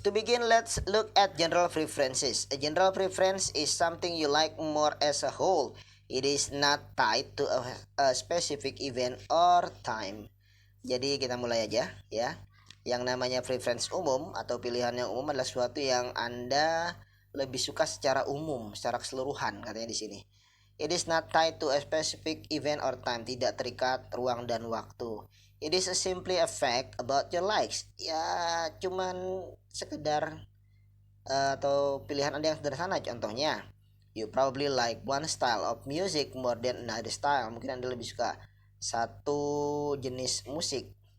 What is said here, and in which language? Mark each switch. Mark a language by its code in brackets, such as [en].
[en] To begin, let's look at general preferences. A general preference is something you like more as a whole. It is not tied to a specific event or time. [id] Jadi kita mulai aja ya. Yang namanya preference umum atau pilihan yang umum adalah sesuatu yang Anda lebih suka secara umum, secara keseluruhan katanya di sini. [en] It is not tied to a specific event or time, [id] tidak terikat ruang dan waktu. [en] It is simply a fact about your likes. [id] Ya, cuman sekedar atau pilihan Anda yang sederhana. Contohnya, [en] you probably like one style of music more than another style. [id] Mungkin Anda lebih suka satu jenis musik